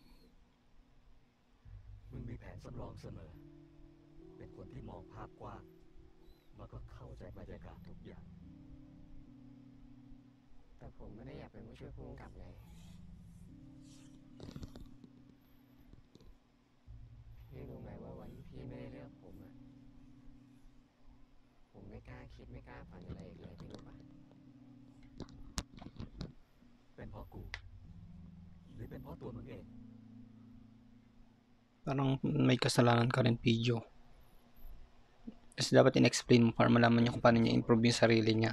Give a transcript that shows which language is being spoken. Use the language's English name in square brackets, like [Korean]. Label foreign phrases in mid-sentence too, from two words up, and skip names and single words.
[Thai] มึงมีแผนสำรองเสมอเป็นคนที่มองภาพกว้างแล้วก็เข้าใจบรรยากาศทุกอย่างแต่ผมไม่ได้อยากเป็นผู้ช่วยผู้กำกับไงพี่รู้ไหมว่าวันที่พี่ไม่ได้เลือกผมอะผมไม่กล้าคิดไม่กล้าฝันอะไรอีกเลยพี่รู้ปะเป็นเพราะกูหรือเป็นเพราะตัวมึงเอง [Filipino] Parang may kasalanan ka rin, Pijo. Kasi dapat in-explain mo para malaman niya kung paano niya improve yung sarili niya.